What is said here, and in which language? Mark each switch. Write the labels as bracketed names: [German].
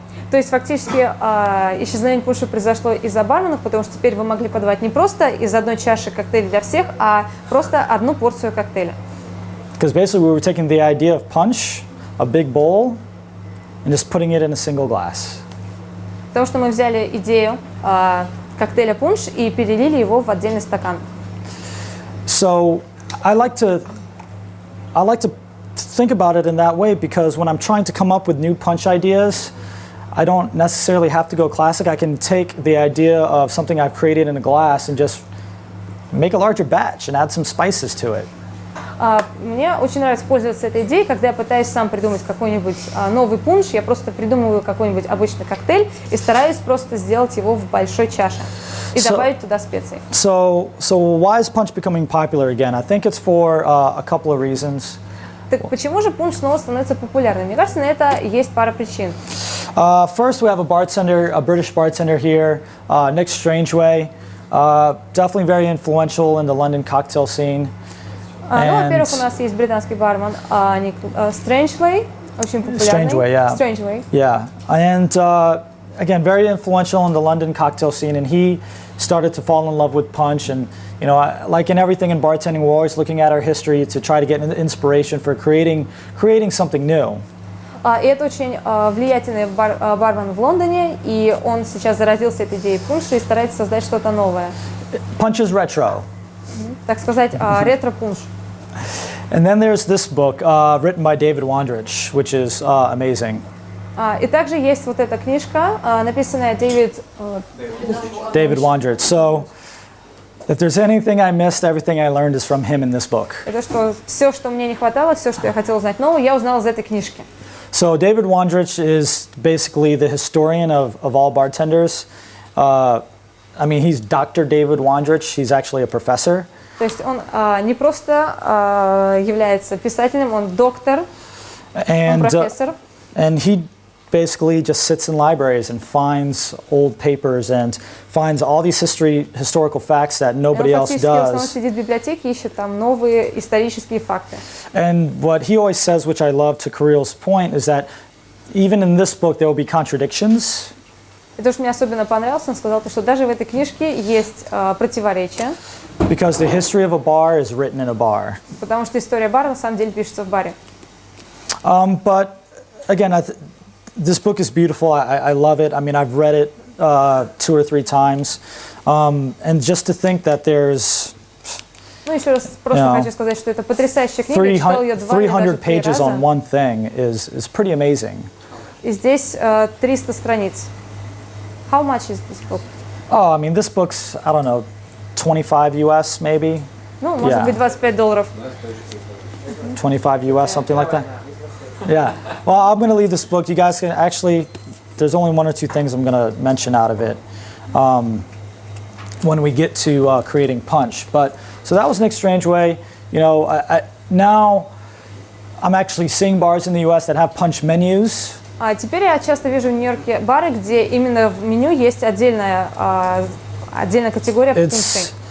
[Russian] То есть фактически исчезновение пунша произошло из-за барменов, потому что теперь вы могли подавать не просто из одной чаши коктейль для всех, а просто одну порцию коктейля. [English] Because basically we were taking the idea of punch, a big bowl, and just putting it in a single glass. [Russian] Потому что мы взяли идею коктейля пунш и перелили его в отдельный стакан. [English] So I like to think about it in that way, because when I'm trying to come up with new punch ideas, I don't necessarily have to go classic. I can take the idea of something I've created in a glass and just make a larger batch and add some spices to it. [Russian] Мне очень нравится пользоваться этой идеей, когда я пытаюсь сам придумать какой-нибудь новый пунш, я просто придумываю какой-нибудь обычный коктейль и стараюсь просто сделать его в большой чаше и добавить туда специи. [English] So why is punch becoming popular again? I think it's for a couple of reasons. [Russian] Так почему же пунш снова становится популярным? Мне кажется, на это есть пара причин. [English] First, we have a British bartender here, Nick Strangeway, definitely very influential in the London cocktail scene. [Russian] Во-первых, у нас есть британский бармен Ник Стрэнджвей, очень популярный. [English] Strangeway, yeah. Strangeway. Yeah, and again, very influential in the London cocktail scene, and he started to fall in love with punch. And like in everything in bartending, we're always looking at our history to try to get inspiration for creating something new. [Russian] И это очень влиятельный бармен в Лондоне, и он сейчас заразился этой идеей пунша и старается создать что-то новое. [English] Punch is retro. [Russian] Так сказать, ретро-пунш. [English] And then there's this book written by David Wondrich, which is amazing. [Russian] И также есть вот эта книжка, написанная [English] David Wondrich. So, if there's anything I missed, everything I learned is from him in this book. [Russian] Это что все, что мне не хватало, все, что я хотела знать нового, я узнала из этой книжки. [English] So David Wondrich is basically the historian of all bartenders. I mean, he's Dr. David Wondrich. He's actually a professor. [Russian] То есть он не просто является писателем, он доктор, он профессор. [English] And he basically just sits in libraries and finds old papers and finds all these historical facts that nobody else does. [Russian] Он сидит в библиотеке, ищет там новые исторические факты. [English] And what he always says, which I love to Karil's point, is that even in this book there will be contradictions. [Russian] И то, что мне особенно понравилось, он сказал, что даже в этой книжке есть противоречия. [English] Because the history of a bar is written in a bar. [Russian] Потому что история бара на самом деле пишется в баре. [English] But again, this book is beautiful. I love it. I mean, I've read it 2 or 3 times. And just to think that there's [Russian] Ну, еще раз просто хочу сказать, что это потрясающая книга. Я читала ее 2 или даже 3 [English] pages on one thing is pretty amazing. [Russian] И здесь 300 страниц. [English] How much is this book? Oh, I mean, this book's, I don't know, 25 US maybe? [Russian] Ну, может быть, $25. [English] 25 US, something like that? Yeah. Well, I'm going to leave this book. You guys can actually, there's only 1 or 2 things I'm going to mention out of it when we get to creating punch. But so that was Nick Strangeway. You know, now I'm actually seeing bars in the US that have punch menus. [Russian] А теперь я часто вижу в Нью-Йорке бары, где именно в меню есть отдельная категория пунши.